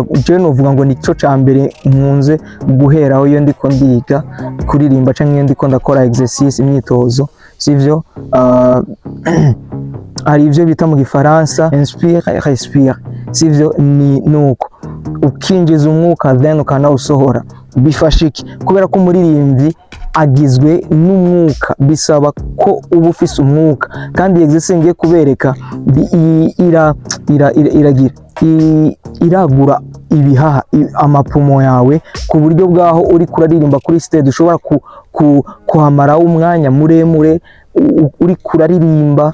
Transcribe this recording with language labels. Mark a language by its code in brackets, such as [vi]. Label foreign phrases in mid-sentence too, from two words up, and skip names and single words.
[rn] Je novuga ngo nico cyambere nkunze guheraho iyo ndiko ndiga kuririmba cyangwa iyo ndiko ndakora exercice, imyitozo, sivyo. Hari ivyo bita mu gifaransa [fr] inspire respire, [rn] sivyo. Ni nuko ukinjiza umwuka then ukanawusohora. Bifasha iki? Kubera ko umuririmbyi agizwe n'umwuka, bisaba ko uba ufise umwuka, kandi exercise ngiye kubereka iragura ibihaha, amapumo yawe, ku buryo bwaho uri kuraririmba kuri stage ushobora kuhamara umwanya muremure uri kuraririmba.